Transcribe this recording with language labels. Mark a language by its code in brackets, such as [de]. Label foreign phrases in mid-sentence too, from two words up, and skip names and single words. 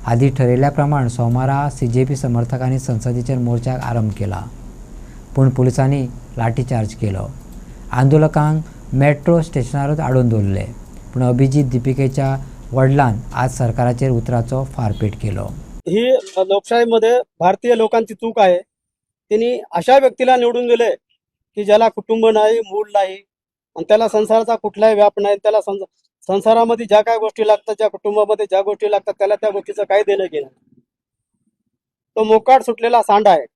[kok] आधी ठरयिल्ल्याप्रमाण सोमारा CJP समर्थकांनी संसदेचेर मोर्चाक आरंभ केला, पूण पुलिसांनी लाठीचार्ज केलो. आंदोलकांक मेट्रो स्टेशनारूच आडून दवरले, पूण अभिजीत दीपिकेच्या वडिलांन आज सरकाराचेर उतराचो फारपेट केलो. [mr] ही लोकशाहीमध्ये भारतीय लोकांची चूक आहे. त्यांनी अशा व्यक्तीला निवडून दिले की ज्याला कुटुंब नाही, मूल नाही, आणि त्याला संसाराचा कुठलाही व्याप नाही. त्याला संसारामध्ये ज्या काय गोष्टी लागतात, ज्या कुटुंबामध्ये ज्या गोष्टी लागतात, त्याला त्या गोष्टीचं काही देणं घेणं. तो मोकाट सुटलेला सांडा आहे.